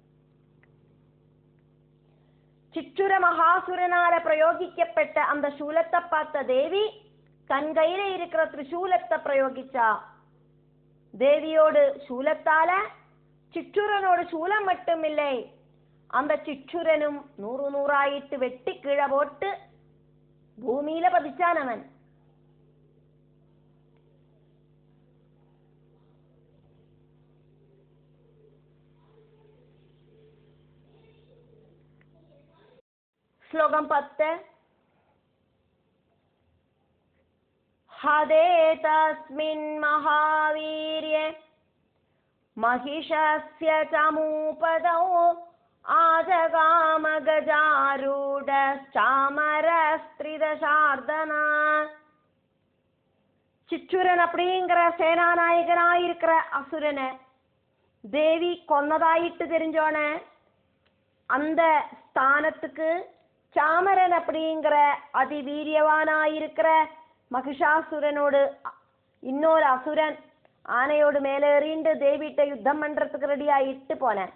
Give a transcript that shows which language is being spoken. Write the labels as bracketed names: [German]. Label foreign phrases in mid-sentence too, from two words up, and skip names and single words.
[Tamil] சிச்சுர மகாசுரனால பிரயோகிக்கப்பட்ட அந்த சூலத்தை பார்த்த தேவி தன் கையில இருக்கிற திரிசூலத்தை பிரயோகிச்சா. தேவியோடு சூலத்தால சிச்சுரனோட சூலம் மட்டுமில்லை அந்த சிச்சுரனும் 100 வெட்டி கீழே போட்டு பூமியில பதிச்சானவன். [Sanskrit] श्लोकं 10 हदे तस्मिन् महावीर्ये महिषस्य चमूपदौ आजगाम गजारूढश्चामरस्त्रिदशार्दना. [Tamil] சிச்சுரன் அப்படிங்கிற சேனாநாயகனாயிருக்கிற அசுரனை தேவி கொன்னதாயிட்டு தெரிஞ்சோன அந்த ஸ்தானத்துக்கு சாமரன் அப்படிங்கிற அதிவீரியவானாயிருக்கிற மகிஷாசுரனோடு இன்னொரு அசுரன் ஆனையோடு மேலேறிண்டு தேவிட்ட யுத்தம் பண்றதுக்கு ரெடி ஆயிட்டு போனேன்.